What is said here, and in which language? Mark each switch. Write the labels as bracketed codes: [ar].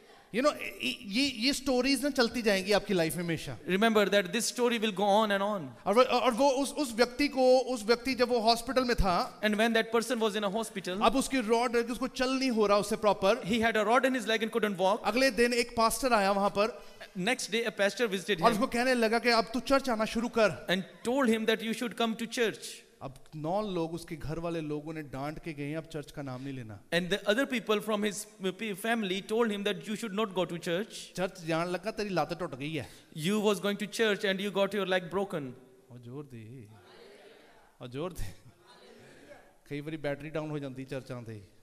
[en] You know, [hi] ये stories ना चलती जाएंगी आपकी लाइफ में हमेशा। [en] Remember that this story will go on and on. [hi] और वो उस व्यक्ति जब वो हॉस्पिटल में था, [en] and when that person was in a hospital, [hi] अब उसकी रॉड उसको चल नहीं हो रहा उससे proper, [en] he had a rod in his leg and couldn't walk. [hi] अगले दिन एक पास्टर आया वहां पर, [en] next day a pastor visited [hi] और [en] him [hi] उसको कहने लगा कि अब तू चर्च आना शुरू कर, [en] and told him that you should come to church. [hi] अब 9 लोग उसके घर वाले लोगों ने डांट के गए अब चर्च का नाम नहीं लेना। [en] And the other people from his family told him that you should not go to church. [hi] Church जान लगा तेरी लात टूट गई है। [en] You was going to church and you got your leg broken. [hi] और जोर दे कई बारी बैटरी डाउन हो जाती चर्च आंदे।